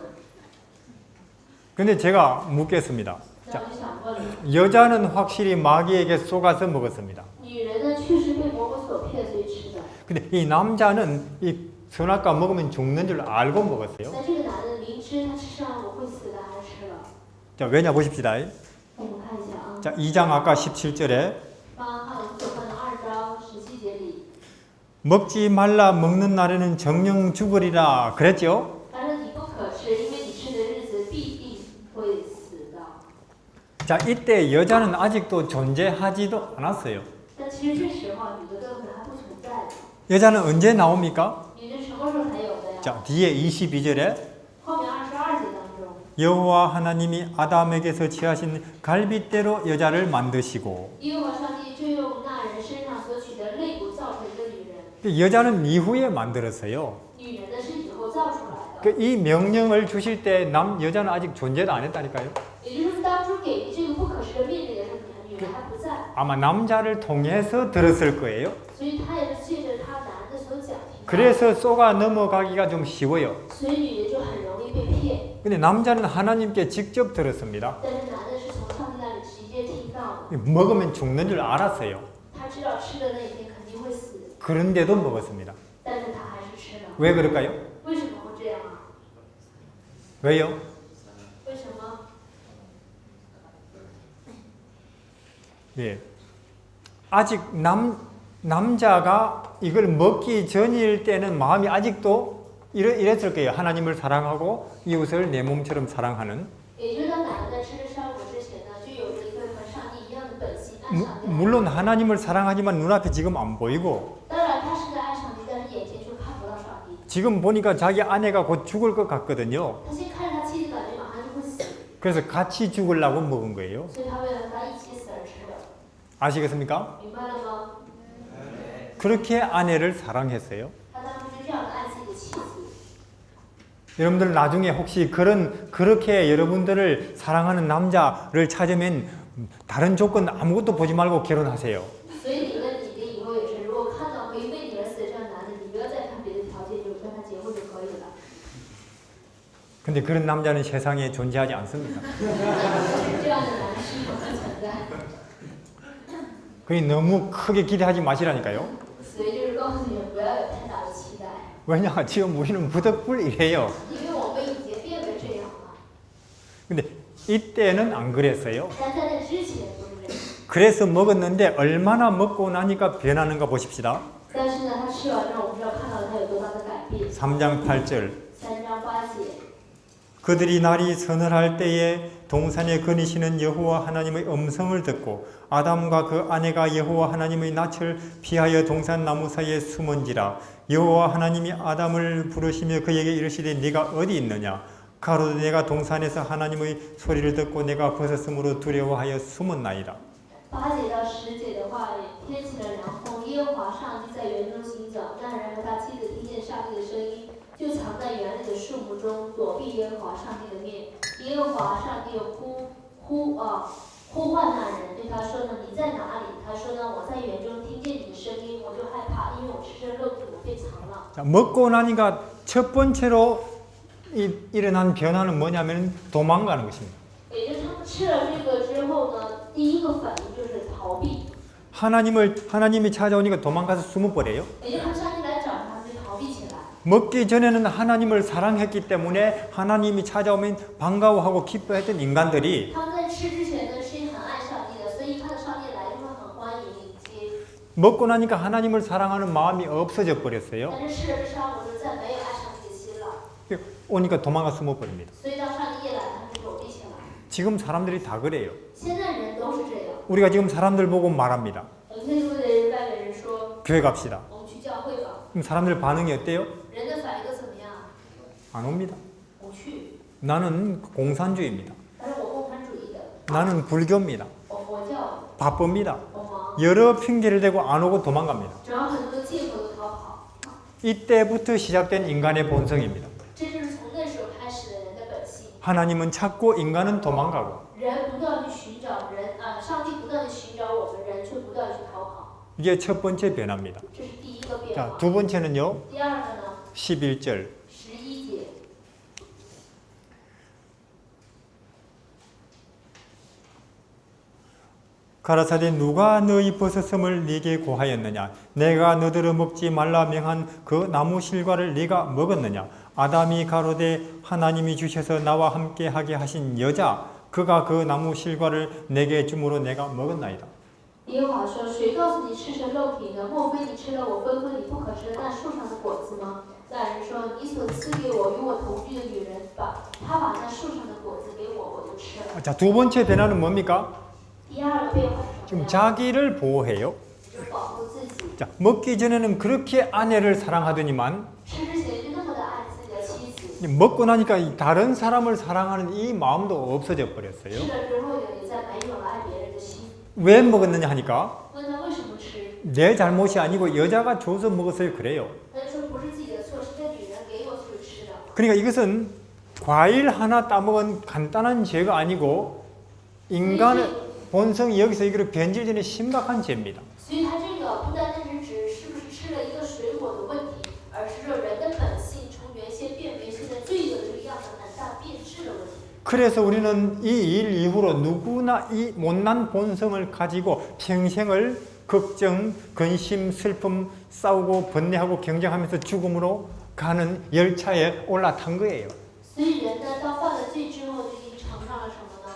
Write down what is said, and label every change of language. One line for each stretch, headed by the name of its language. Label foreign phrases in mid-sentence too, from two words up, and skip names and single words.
Korean: 근데 제가 묻겠습니다.
Chinese: 那我就想问了，
Korean: 여자는 확실히 마귀에게 속아서 먹었습니다.
Chinese: 女人呢确实被魔鬼所骗，所以吃的。
Korean: 근데 이 남자는 이 선악과 먹으면 죽는 줄 알고 먹었어요.
Chinese: 那这个男的明知他吃上我会死的，还是吃了。
Korean: 자, 왜냐 보십시다.
Chinese: 我们看一下啊，
Korean: 자, 2장 아까 17절에
Chinese: 刚刚看我们所看的2章17节里，
Korean: 먹지 말라 먹는 날에는 정령 죽으리라 그랬죠?
Chinese: 他说你不可吃，因为你吃的日子必定会死的。
Korean: 자, 이때 여자는 아직도 존재하지도 않았어요.
Chinese: 但其实说实话，女的根本还不存在的。
Korean: 여자는 언제 나옵니까?
Chinese: 女的什么时候才有的呀？
Korean: 자, 뒤에 22절에
Chinese: 后面22节当中，
Korean: 여호와 하나님이 아담에게서 취하신 갈빗대로 여자를 만드시고
Chinese: 耶和华上帝就用那人身上所取的肋骨造成一个女人，
Korean: 여자는 이후에 만들었어요.
Chinese: 女人的是以后造出来的。
Korean: 이 명령을 주실 때 여자는 아직 존재도 안 했다니까요.
Chinese: 也就是当初给这个不可吃的命令的时候，女人还不在，
Korean: 아마 남자를 통해서 들었을 거예요.
Chinese: 所以她也是借着她男的所讲听到，
Korean: 그래서 쏘가 넘어가기가 좀 쉬워요.
Chinese: 所以女人就很容易被骗。
Korean: 근데 남자는 하나님께 직접 들었습니다.
Chinese: 但是男的是从上帝那里直接听到的，
Korean: 먹으면 죽는 줄 알았어요.
Chinese: 他知道吃的那一天肯定会死，
Korean: 그런데도 먹었습니다.
Chinese: 但是他还是吃了。
Korean: 왜 그럴까요?
Chinese: 为什么会这样啊？
Korean: 왜요?
Chinese: 为什么？
Korean: 예. 아직 남자가 이걸 먹기 전일 때는 마음이 아직도 이랬을 거예요. 하나님을 사랑하고 이웃을 내 몸처럼 사랑하는.
Chinese: 也就是当男的在吃这山果之前呢，就有着一个和上帝一样的本性，爱上帝。
Korean: 물론 하나님을 사랑하지만 눈앞에 지금 안 보이고
Chinese: 当然他是在爱上帝，但是眼前却看不到上帝。
Korean: 지금 보니까 자기 아내가 곧 죽을 것 같거든요.
Chinese: 他先看着他妻子，感觉马上就会死，
Korean: 그래서 같이 죽으려고 먹은 거예요.
Chinese: 所以他为了和他一起死而吃的，
Korean: 아시겠습니까?
Chinese: 明白了吗？
Korean: 그렇게 아내를 사랑했어요.
Chinese: 他当初就这样爱自己的妻子。
Korean: 여러분들 나중에 혹시 그렇게 여러분들을 사랑하는 남자를 찾으면 다른 조건 아무것도 보지 말고 결혼하세요.
Chinese: 所以你问你的以后也是，如果看到可以为你而死的这样的男的，你不要再看别的条件，就跟他结婚就可以了。
Korean: 근데 그런 남자는 세상에 존재하지 않습니다.
Chinese: 这样的男的是不存在。
Korean: 그게 너무 크게 기대하지 마시라니까요.
Chinese: 所以就是告诉你们不要有太大的期待，
Korean: 왜냐 지금 우리는 무덕불이래요.
Chinese: 因为我们已经变得这样了。
Korean: 근데 이때는 안 그랬어요.
Chinese: 但在那之前不是这样。
Korean: 그래서 먹었는데 얼마나 먹고 나니까 변하는가 보십시다.
Chinese: 但是呢，他吃完之后，我们知道看到他有多大的改变。
Korean: 3장 8절
Chinese: 3 章8节。
Korean: 그들이 날이 서늘할 때에 동산에 거니시는 여호와 하나님의 음성을 듣고 아담과 그 아내가 여호와 하나님의 낯을 피하여 동산 나무 사이에 숨은지라 여호와 하나님이 아담을 부르시며 그에게 이르시되 네가 어디 있느냐 가로되 내가 동산에서 하나님의 소리를 듣고 내가 벗었으므로 두려워하여 숨었나이다.
Chinese: 8 节到10节的话，天起了凉风，耶和华上帝在园中行走，那人和他妻子听见上帝的声音，就藏在园里的树木中，躲避耶和华上帝的面。耶和华上帝呼唤那人，对他说呢：“你在哪里？” 他说呢：“我在园中听见你的声音，我就害怕，因为我吃着肉体，我被藏了。”
Korean: 자, 먹고 나니까 첫 번째로 일어난 변화는 뭐냐면 도망가는 것입니다.
Chinese: 也就是他们吃了这个之后呢，第一个反应就是逃避。
Korean: 하나님이 찾아오니까 도망가서 숨어버려요.
Chinese: 也就是他们上帝来找他们就逃避起来。
Korean: 먹기 전에는 하나님을 사랑했기 때문에 하나님이 찾아오면 반가워하고 기뻐했던 인간들이
Chinese: 他们在吃之前呢是很爱上帝的，所以一看到上帝来就会很欢迎迎接。
Korean: 먹고 나니까 하나님을 사랑하는 마음이 없어져 버렸어요.
Chinese: 但是吃了这山果就再没有爱上帝的心了，
Korean: 오니까 도망가 숨어버립니다.
Chinese: 所以当上帝一来，他们就躲避起来。
Korean: 지금 사람들이 다 그래요.
Chinese: 现在人都是这样。
Korean: 우리가 지금 사람들 보고 말합니다.
Chinese: 我们可以对外面人说，
Korean: 교회 갑시다.
Chinese: 我们去教会吧。
Korean: 그럼 사람들 반응이 어때요?
Chinese: 人的反应都怎么样？
Korean: 안 옵니다.
Chinese: 不去。
Korean: 나는 공산주의입니다.
Chinese: 但是我共产主义的，
Korean: 나는 불교입니다.
Chinese: 我佛教，
Korean: 바쁩니다.
Chinese: 我忙，
Korean: 여러 핑계를 대고 안 오고 도망갑니다.
Chinese: 找很多的借口都逃跑。
Korean: 이때부터 시작된 인간의 본성입니다.
Chinese: 这就是从那时候开始的人的本性。
Korean: 하나님은 찾고 인간은 도망가고
Chinese: 人不断地去寻找人啊，上帝不断地寻找我们，人却不断地去逃跑。
Korean: 이게 첫 번째 변화입니다.
Chinese: 这是第一个变
Korean: 자,
Chinese: 化。
Korean: 두 번째는요.
Chinese: 第二个呢，
Korean: 11절.
Chinese: 11节。
Korean: 가라사대 누가 너희 버섯섬을 네게 고하였느냐? 내가 너더러 먹지 말라 명한 그 나무 실과를 네가 먹었느냐? 아담이 가로되 하나님이 주셔서 나와 함께 하게 하신 여자 그가 그 나무 실과를 내게 주므로 내가 먹었나이다.
Chinese: 耶和华说：“谁告诉你吃成肉体呢？莫非你吃了我吩咐你不可吃的那树上的果子吗？” 那人说：“你所赐给我与我同居的女人，她把那树上的果子给我，我就吃了。”
Korean: 자, 두 번째 변화는 뭡니까?
Chinese: 第二个变化是什么
Korean: 지금
Chinese: 呀？
Korean: 자기를 보호해요.
Chinese: 就是保护自己。
Korean: 자, 먹기 전에는 그렇게 아내를 사랑하더니만
Chinese: 吃之前就那么的爱自己的妻子，
Korean: 먹고 나니까 이 다른 사람을 사랑하는 이 마음도 없어져 버렸어요.
Chinese: 吃了之后也再没有了爱别人的心。
Korean: 왜 먹었느냐 하니까
Chinese: 问他为什么吃，
Korean: 내 잘못이 아니고 여자가 줘서 먹었어요. 그래요.
Chinese: 他就说不是自己的错，是那女人给我所以吃的。
Korean: 그러니까 이것은 과일 하나 따먹은 간단한 죄가 아니고 인간의 본성이 여기서 이거를 변질되는 심각한 죄입니다.
Chinese: 所以他这个不单单是指是不是吃了一个水果的问题，而是说人的本性从原先变为现在罪恶的这个样子很大变质的问题。
Korean: 그래서 우리는 이 일 이후로 누구나 이 못난 본성을 가지고 평생을 걱정, 근심, 슬픔, 싸우고 번뇌하고 경쟁하면서 죽음으로 가는 열차에 올라탄 거예요.
Chinese: 所以人呢，当犯了罪之后，就已经尝上了什么呢？